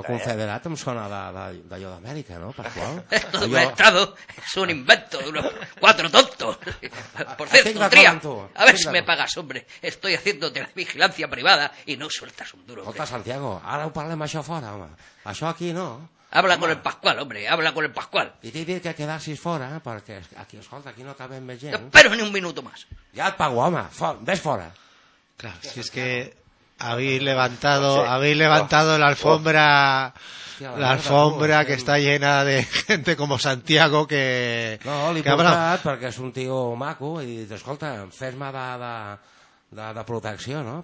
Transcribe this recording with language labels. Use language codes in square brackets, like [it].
[ca] Això confederat em sona d'allò d'Amèrica, no? Pasqual? [es] Esto del Estado es un invento de unos cuatro tontos. Por cierto, Tria, a ver si me pagas, hombre. Estoy haciéndote la vigilancia privada y no sueltas un duro. [ca] Escolta, Santiago, ara ho parlem això fora, home. Això aquí no. [es] Habla con el Pascual, hombre, habla con el Pascual. Y te diré que quedarsis fuera, porque aquí, escolta, aquí no caben més gent. No espero ni un minuto más. Ya el pago, home, ves fuera. Claro, si es que habéis levantado la alfombra, la alfombra que está llena de gente como Santiago, que... [ca] No, li he portat perquè és un tio maco, i he dit, escolta, fes-me de protecció, no?